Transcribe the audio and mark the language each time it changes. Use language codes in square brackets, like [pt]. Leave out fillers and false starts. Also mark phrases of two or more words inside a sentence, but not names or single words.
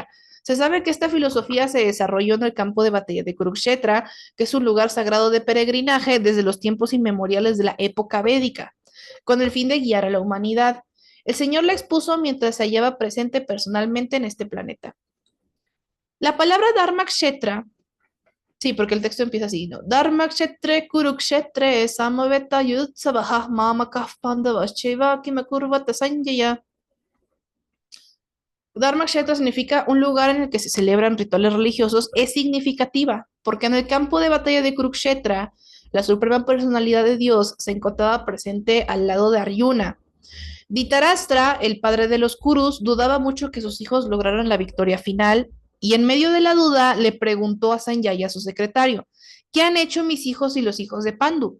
[es] Se sabe que esta filosofía se desarrolló en el campo de batalla de Kurukshetra, que es un lugar sagrado de peregrinaje desde los tiempos inmemoriales de la época védica, con el fin de guiar a la humanidad. El Señor la expuso mientras se hallaba presente personalmente en este planeta. La palabra Dharmakshetra, sí, porque el texto empieza así, ¿no? [sa] Dharmakshetre Kurukshetre Samaveta Yutsavahah Mamakah Pandavascheva Kimakurvata Sanjaya. [es] Dharmakshetra significa un lugar en el que se celebran rituales religiosos, es significativa, porque en el campo de batalla de Kurukshetra, la suprema personalidad de Dios, se encontraba presente al lado de Aryuna. Dhritarashtra, el padre de los Kurus, dudaba mucho que sus hijos lograran la victoria final y en medio de la duda le preguntó a Sanjaya, su secretario, ¿qué han hecho mis hijos y los hijos de Pandu?